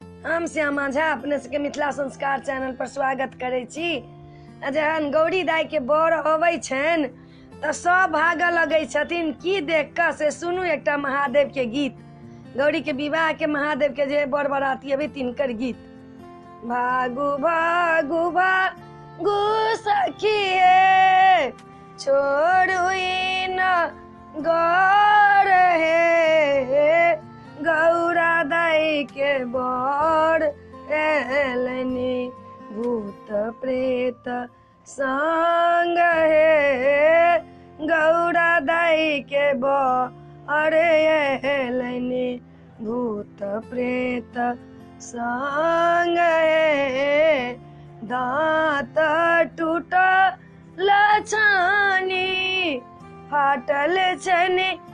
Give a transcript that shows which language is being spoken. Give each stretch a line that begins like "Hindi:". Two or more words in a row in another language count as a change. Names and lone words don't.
Maithili: हम श्यामा झा अपने सबके मिथिला संस्कार चैनल पर स्वागत करे छी। जहन गौरी दाई के बर अबै छन त सब भाग लगे छथिन की देख क से सुनू एकटा महादेव के गीत। गौरी के विवाह के महादेव के जे बर बराती अबै तिनकर गीत। भागु भागु भागु सखिए छोड़ू न गौर हे गौरा दाई के बर एलनी भूत प्रेत संग हे गौरा दाई के बर एलनी भूत प्रेत संग हे दांत टूटल छानी फाटल छनी